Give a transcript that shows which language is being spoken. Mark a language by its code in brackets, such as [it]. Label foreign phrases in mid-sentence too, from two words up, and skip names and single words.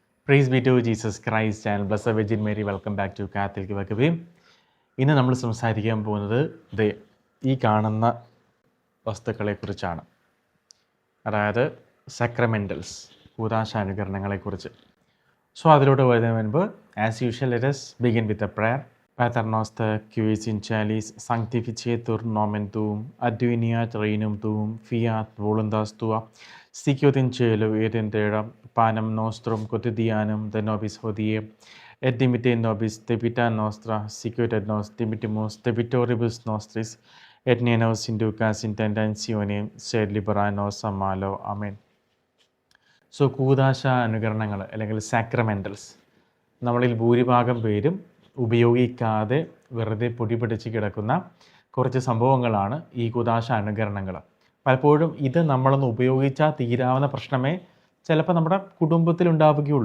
[en] Praise be to Jesus Christ and Blessed Virgin Mary. Welcome back to Catholic Vocabie. [ml] ഇന്ന് നമ്മൾ സംസാരിക്കാൻ പോകുന്നത് ഈ കാണുന്ന വസ്തുക്കളെക്കുറിച്ചാണ്, അതായത് സക്രമെൻ്റൽസ്, കൂദാശാനുകരണങ്ങളെക്കുറിച്ച്. സോ അതിലൂടെ വരുന്നതിന് മുൻപ് [en] as usual let us begin with a prayer. [la] Pater noster qui es in caelis, sanctificetur nomen tuum, adveniat regnum tuum, fiat voluntas tua, sicut in cielo et in terra, panem nostrum quotidianum de nobis hodie, et dimitte nobis debita nostra, sicut et nos dimittimus debitoribus nostris, et ne nos inducas in tentationem, sed libera nos a malo. Amen. [ml] സോ കൂദാശ അനുകരണങ്ങൾ അല്ലെങ്കിൽ സാക്രമെൻ്റൽസ് നമ്മളിൽ ഭൂരിഭാഗം പേരും ഉപയോഗിക്കാതെ വെറുതെ പൊടി പിടിച്ച് കിടക്കുന്ന കുറച്ച് സംഭവങ്ങളാണ് ഈ കൂദാശ അനുകരണങ്ങൾ. പലപ്പോഴും ഇത് നമ്മളൊന്ന് ഉപയോഗിച്ചാൽ തീരാവുന്ന പ്രശ്നമേ ചിലപ്പോൾ നമ്മുടെ കുടുംബത്തിൽ ഉണ്ടാവുകയുള്ളൂ.